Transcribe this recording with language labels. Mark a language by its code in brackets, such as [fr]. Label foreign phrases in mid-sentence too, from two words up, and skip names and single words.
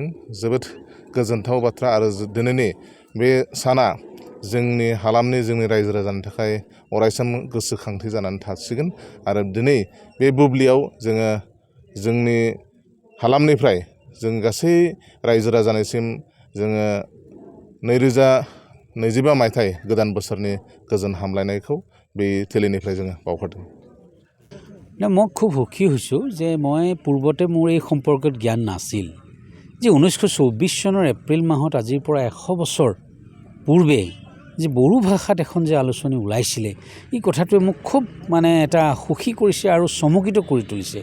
[brx] जोबोद गोजोनथाव बाथ्रा आरो दिनैनि बे साना जोंनि हालामनि जोंनि रायजो राजानि थाखाय अरायसम गोसोखांथि जानानै थासिगोन आरो दिनै बे बुब्लियाव जोङो जोंनि हालामनिफ्राय जों गासै रायजो राजानिसिम जोङो 2025 मायथाइ गोदान बोसोरनि गोजोन हामलायनायखौ बे টেলিনিफ्राय जोङो बावहरदों। [as] মই খুব সুখী হৈছোঁ যে মই পূৰ্বতে মোৰ এই সম্পৰ্কত জ্ঞান নাছিল যে 1924 চনৰ এপ্ৰিল মাহত আজিৰ পৰা 100 বছৰ পূৰ্বে যে বড়ো ভাষাত এখন যে আলোচনী ওলাইছিলে এই কথাটোৱে মোক খুব এটা সুখী কৰিছে আৰু চমকিত কৰি তুলিছে।